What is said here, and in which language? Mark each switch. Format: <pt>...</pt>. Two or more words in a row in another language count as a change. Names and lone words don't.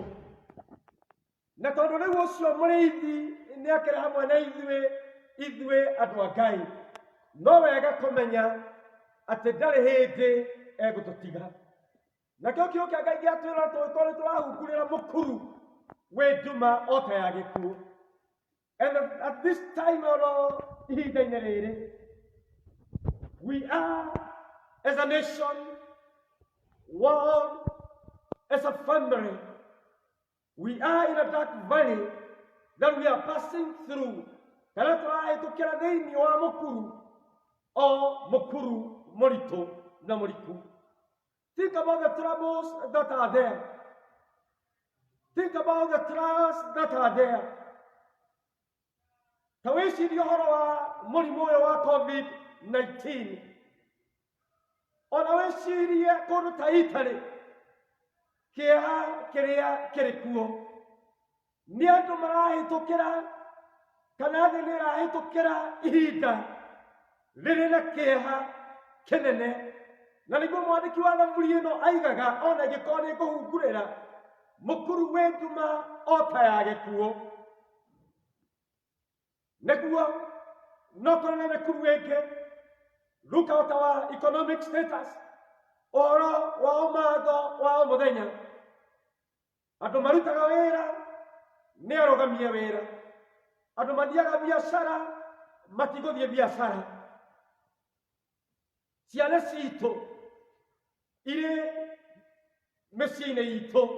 <ki>Na tondũ rĩu ũcio mũrĩithi nĩ akĩrĩ hamwe na ithuĩ andũ a Ngai, no wega kũmenya atĩ ndarĩ hĩndĩ egũtũtiga. Nakĩo kiugo kĩa Ngai gĩatwĩra tũgĩkorwo nĩtũrahungurĩra mũkuru wĩ nduma o ta ya gĩkuũ.</ki> <en>And at this time</en> <ki>ihinda-inĩ rĩrĩ,</ki> <en>we are as a nation, world, as a family, we are in a dark valley that we are passing through.</en> <ki>Kana tũrahĩtũkĩra thĩinĩ wa mũkuru o mũkuru mũritũ na mũriku.</ki> <en>Think about the troubles that are there. Think about the trials that are there.</en> <ki>Ta wĩcirie ũhoro wa mũrimũ ũyũ wa COVID-19. Ona wĩcirie kũndũ ta Italy, kĩeha kĩrĩa kĩrĩ kuo. Nĩ andũ marahĩtũkĩra kana thĩ nĩ ĩrahĩtũkĩra ihinda rĩrĩ na kĩeha kĩnene. Na nĩguo mwandĩki wa thamuri ĩno aigaga ona ingĩkorwo nĩ ngũhungurĩra mũkuru wĩ nduma o ta ya gĩkuũ. Nĩguo no kũrĩ na mĩkuru ĩngĩ,</ki> <en>look at our economic status,</en> <ki>ũhoro wa ũmatho wa o mũthenya. Andũ marutaga wĩra nĩ arũgamie wĩra. Andũ mathiaga biacara matigũthiĩ biacara. Ciana citũ irĩ mĩciĩ-inĩ itũ.</ki>